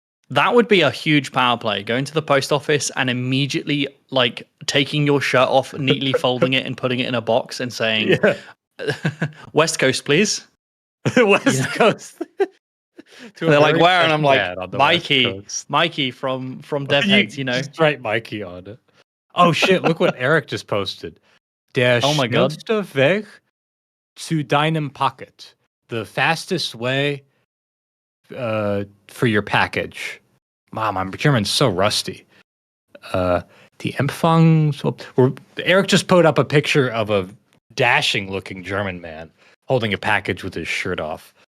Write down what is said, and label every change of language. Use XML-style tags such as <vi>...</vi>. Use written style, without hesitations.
<en>That would be a huge power play. Going to the post office and immediately taking your shirt off, neatly folding it and putting it in a box and saying, West Coast, please. West Coast. They're like, where? And I'm like, Mikey from DevHeads, Just write Mikey on it. Oh shit, look what Eric just posted.</en> <de>Der schnellste Weg zu deinem Paket.</de> <en>The fastest way for your package. Mom, my German's so rusty.</en> <de>Die Empfang.</de> <en>Eric just put up a picture of a dashing looking German man holding a package with his shirt off.</en>